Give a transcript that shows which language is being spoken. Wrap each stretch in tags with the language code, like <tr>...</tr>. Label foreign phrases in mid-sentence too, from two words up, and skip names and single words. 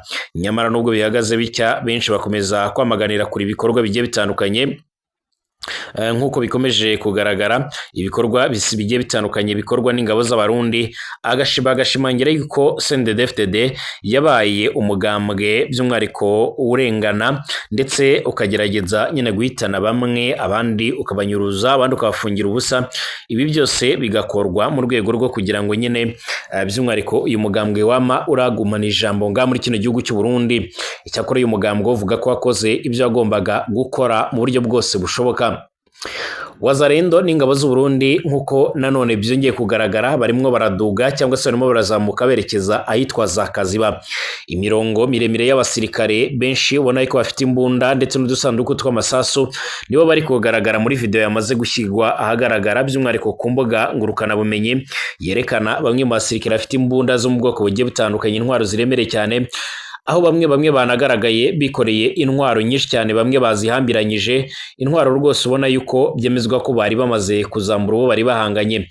<rw>Nyamara nubwo bihagaze bitya, benshi bakomeza kwamaganira kuri ibikorwa bigiye bitandukanye nk'uko bikomeje kugaragara, ibikorwa bigiye bitandukanye bikorwa n'ingabo z'abarundi, agashimangira yuko CNDD-FDD yabaye umugambwe by'umwariko urengana ndetse ukagerageza nyine guhitana bamwe, abandi ukabanyuruza, abandi ukabafungira ubusa. Ibi byose bigakorwa mu rwego rwo kugira ngo nyine by'umwariko uyu mugambwe wama uragumana ijambo nga muri kino gihugu cy'u Burundi. Icyakora uyu mugambwe uvuga ko wakoze ibyo yagombaga gukora mu buryo bwose bushoboka. Wazalendo n'ingabo z'u Burundi nk'uko nanone byongeye kugaragara barimwo baraduga cyangwa se barimo barazamuka berekeza ahitwa za Kaziba. Imirongo miremire y'abasirikare benshi ubona ko bafite imbunda ndetse n'udusanduku tw'amasasu nibo bari kugaragara muri video yamaze gushyirwa ahagaragara, by'umwariko ku mbuga ngurukana bumenyi, yerekana bamwe mu basirikare bafite imbunda zo mu bwoko bugiye butandukanye, intwaro ziremere cyane, aho bamwe banagaragaye bikoreye intwaro nyinshi cyane, bamwe bazihambiranyije, intwaro rwose ubona yuko byemezwa ko bari bamaze kuzambura uwo bari bahanganye.</rw>